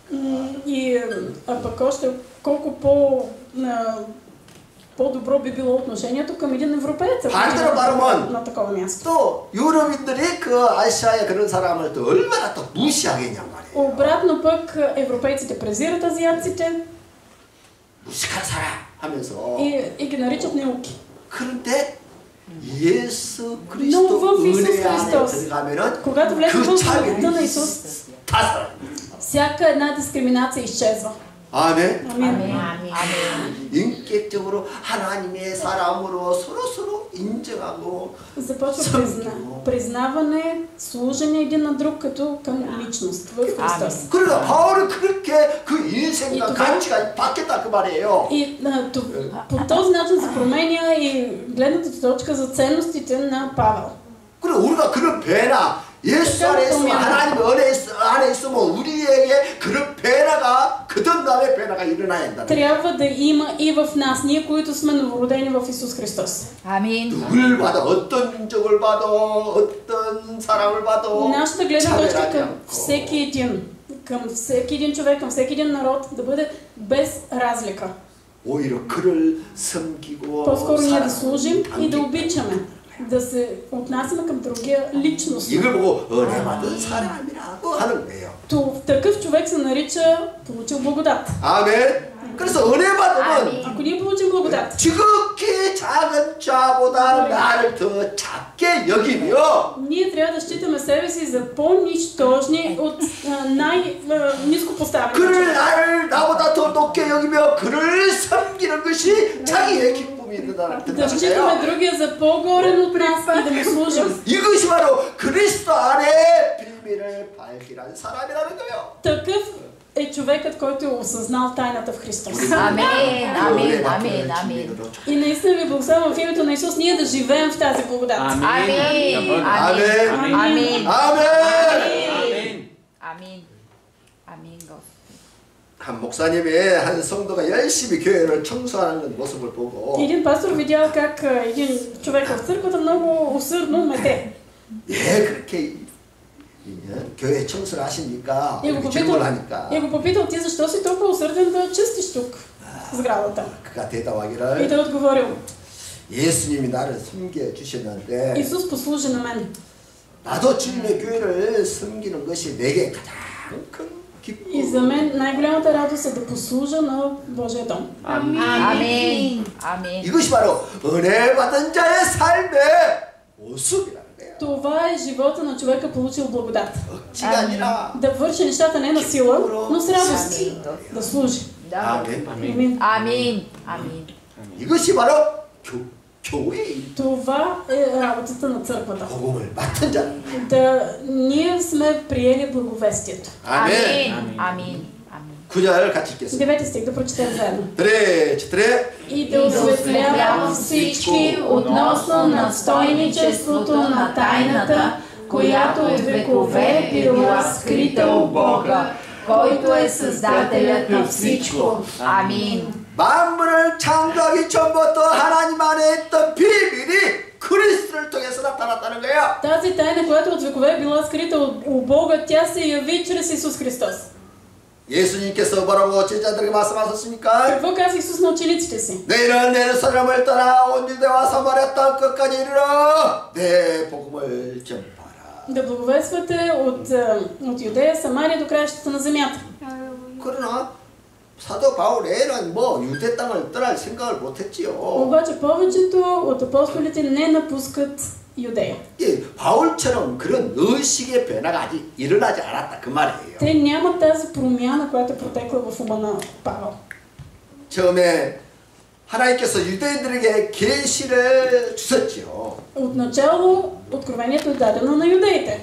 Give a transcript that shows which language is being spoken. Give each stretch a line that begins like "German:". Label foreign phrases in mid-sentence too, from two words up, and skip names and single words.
Bulgarian: И пък още колко по-добро би било отношението към един европеец,
Korean: 반대로 말하면
Bulgarian: на такова място.
Korean: 또 유럽인들이 그 아시아의 그런 사람을 또 얼마나 또 무시하겠냐 말이에요.
Bulgarian: Обратно пък европейците презират азиатците
Korean: 무식한 사람 하면서
Bulgarian: и ги наричат неуки.
Korean: 그런데 예수
Bulgarian: Но
Korean: 그리스도
Bulgarian: в Исус
Korean: 은혜 안에
Bulgarian: Христос,
Korean: 들어가면은
Bulgarian: когато влезем
Korean: 그
Bulgarian: в свободата на
Korean: 차별이
Bulgarian: Исус,
Korean: 다 사라져.
Bulgarian: всяка една дискриминация изчезва.
Korean: 아멘.
Bulgarian: Амин. Амин.
Korean: 인격적으로 하나님의 사람으로 서로 인정하고
Bulgarian: Започва признаване, служение един на друг като към личност в Христос.
Korean: 그러니까 바울은 그렇게 그 인생과 가치가 바뀌었다 그 말이에요.
Bulgarian: И по този начин се променя и гледната точка за ценностите на Павел.
Korean: 그리고 우리가 그런 배나 예수 안에 있으면 하나님 안에 있으면 우리에게 그런 배나가 거듭남의 배나가 일어나야 한다.
Bulgarian: Трябва да има и в нас, ние, които сме новородени в Исус Христос. Амин.
Korean: 누굴 봐도 어떤 민족을 봐도 어떤 사람을 봐도
Bulgarian: Нашата гледна точка
Korean: 차별하지
Bulgarian: към
Korean: 않고.
Bulgarian: към всеки един човек, към всеки един народ да бъде без разлика.
Korean: 오히려 그를 섬기고
Bulgarian: По-скоро ние да служим
Korean: 사랑하고
Bulgarian: и да обичаме, да се отнасяме към другия личност.
Korean: 이걸 보고 은혜 받은 사람이라고 하는 거예요.
Bulgarian: Такъв човек се нарича получил благодат.
Korean: 아멘. 그래서 은혜 받으면
Bulgarian: Ако ние получим благодат,
Korean: 지극히 작은 자보다 나를 더 작게 여기며
Bulgarian: ние трябва да считаме себе си за по-нищожни от най-низко поставени.
Korean: 그를 나보다 더 높게 여기며 그를 섬기는 것이 자기의 기쁨이 있는다는
Bulgarian: Да считаме
Korean: 뜻이에요.
Bulgarian: другия за по-горен от нас и да му служим.
Korean: 이것이 바로 그리스도 안에 비밀을 발견한 사람이라는 거예요.
Bulgarian: Такъв е човекът, който е осъзнал тайната в Христос. Амин, амин, амин, амин. И наистина ви благословявам в името на Исус ние да живеем в тази благодат. Амин, амин, амин,
Korean: 아멘.
Bulgarian: амин, амин, Господи.
Korean: 한 목사님이 한 성도가 열심히 교회를 청소하는 모습을 보고 Един пастор видял как един човек в църквата много усърдно мете. 예 그렇게 교회 청소를 하십니까? 이렇게 질문을 하니까
Bulgarian: И го попитал ти защо си толкова усърден да чистиш тук сградата.
Korean: 그가
Bulgarian: И
Korean: 대답하기를
Bulgarian: той отговорил,
Korean: 예수님이 나를 섬겨 주셨는데
Bulgarian: Исус послужи на мен.
Korean: 나도 주님의 교회를 섬기는 것이 내게 가장 큰
Bulgarian: И за мен най-голямата радост е да послужа на Божия дом.
Korean: 아멘, 아멘. 이것이 바로 은혜 받은 자의 삶의 모습이라는 거예요.
Bulgarian: Това е живота на човека, получил благодат.
Korean: 억지가 아니라
Bulgarian: Да върши нещата не на сила, но с радост. Да служи.
Korean: 아멘.
Bulgarian: Амин.
Korean: 아멘, 아멘. 이것이 바로 교회의
Bulgarian: Това е работата на църквата.
Korean: 복음을 맡은 자.
Bulgarian: Да ние сме приели благовестието.
Korean: 아멘. 아멘, 아멘. 9절 같이 읽겠습니다.
Bulgarian: 9 стих да прочетем заедно. тре. И да осветлява всички относно настойничеството на тайната, която от векове била скрита у Бога, който е създателят на всичко.
Korean: 아멘. 만물을 창조하기 전부터 하나님 안에 있던 비밀이 그리스도를 통해서 나타났다는 거예요.
Bulgarian: Тази тайна, която от векове е била скрита у Бога, тя се яви чрез Исус Христос.
Korean: 예수님께서 뭐라고 제자들에게 말씀하셨습니까?
Bulgarian: Какво каза Исус на учениците си?
Korean: 너희는 예루살렘을 떠나 온 유대와 사마리아 땅 끝까지 이르러 내 복음을 전파하라.
Bulgarian: Да благовествате от Юдея, Самария до краищата на земята.
Korean: 그러나 사도 바울에는 뭐 유대 땅을 떠날 생각을 못했지요.
Bulgarian: Обаче повечето от апостолите не напускат Юдея.
Korean: 예, 바울처럼 그런 의식의 변화가 아직 일어나지 않았다 그 말이에요.
Bulgarian: Те нямат тази промяна, която е протекла в ума на Павел.
Korean: 처음에 하나님께서 유대인들에게 계시를 주셨지요.
Bulgarian: Отначало откровението е дадено на юдеите.